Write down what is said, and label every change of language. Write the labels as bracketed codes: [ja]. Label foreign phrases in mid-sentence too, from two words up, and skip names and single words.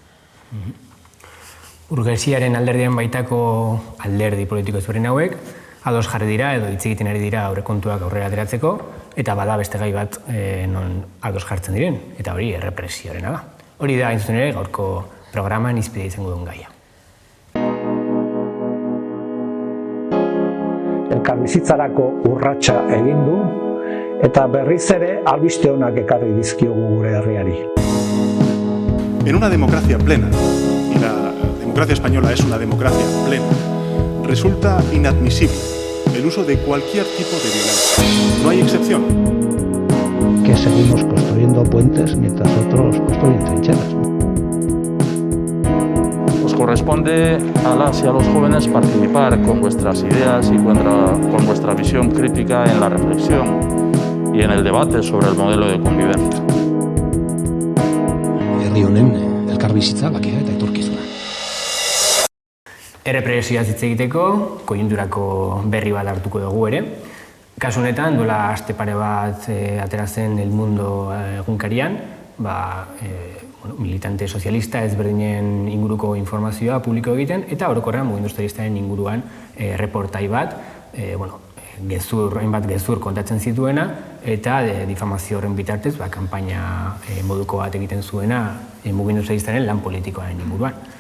[eu] Burgesiaren alderdien baitako alderdi politiko ezberdin hauek, ados jarri dira edo hitz egiten ari dira aurrekontuak aurrera ateratzeko, eta bada beste gai bat non ados jartzen diren, eta hori errepresioarena da. Hori da, hain zuzen ere, gaurko programan izpide izango duen gaia. Elkarbizitzarako urratsa egin du, eta berriz ere albiste onak ekarri dizkiogu gure herriari. [es] En una democracia plena, y la democracia española es una democracia plena, resulta inadmisible el uso de cualquier tipo de violencia. No hay excepción. Que seguimos construyendo puentes mientras otros construyen trincheras. Os corresponde a las y a los jóvenes participar con vuestras ideas y con vuestra visión crítica en la reflexión y en el debate sobre el modelo de convivencia. [eu] Herri honen elkarbizitza, bakea eta etorkizuna. Errepresioaz hitz egiteko, koiunturako berri bat hartuko dugu ere. Kasu honetan, duela aste pare bat atera zen El Mundo egunkarian, militante sozialista ezberdinen inguruko informazioa publiko egiten, eta orokorrean mugimendu sozialistaren inguruan reportai bat, hainbat gezur kontatzen zituena, eta difamazio horren bitartez, kanpaina moduko bat egiten zuena mugimendu sozialistaren lan politikoaren inguruan.